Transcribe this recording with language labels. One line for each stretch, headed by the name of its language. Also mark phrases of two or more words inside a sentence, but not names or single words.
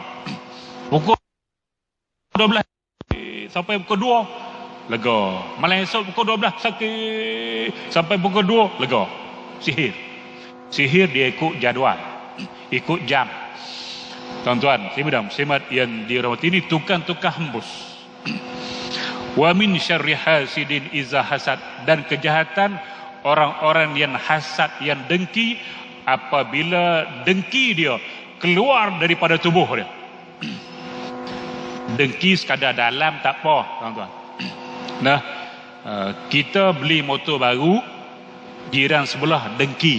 Malay: Pukul 12 sampai pukul 2 lega. Malam esok pukul 12 sakit sampai pukul 2 lega. Sihir dia ikut jadual, ikut jam. Tuan-tuan, muslimat yang dirahmati, ini tukang-tukang hembus.
Arabic: ومن شر حاسد إذا حسد,
Malay: dan kejahatan orang-orang yang hasad, yang dengki, apabila dengki dia keluar daripada tubuh dia. Dengki sekadar dalam tak apa, tuan-tuan. Kita beli motor baru, jiran sebelah dengki.